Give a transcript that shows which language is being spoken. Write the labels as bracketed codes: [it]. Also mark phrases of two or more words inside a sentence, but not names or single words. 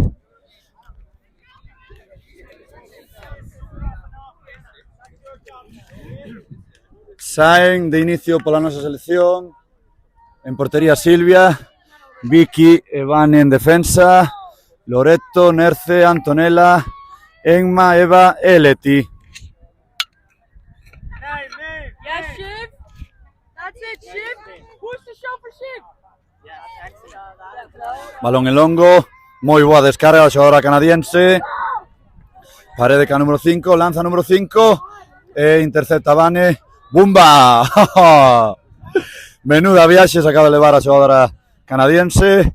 [gl] Saen de inicio pola nosa selección. En portería Silvia, Vicky e Vane en defensa, Loreto, Nerce, Antonela, Enma, Eva e Leti. [en] Yes, Shiv. That's it, Shiv. Who's the show for Shiv? [gl] Balón en longo, moi boa descarga da xogadora canadiense. Parede ca número 5, lanza número 5 e intercepta Vane. ¡Bumba! Menuda viaxe se acaba de levar a xogadora canadiense.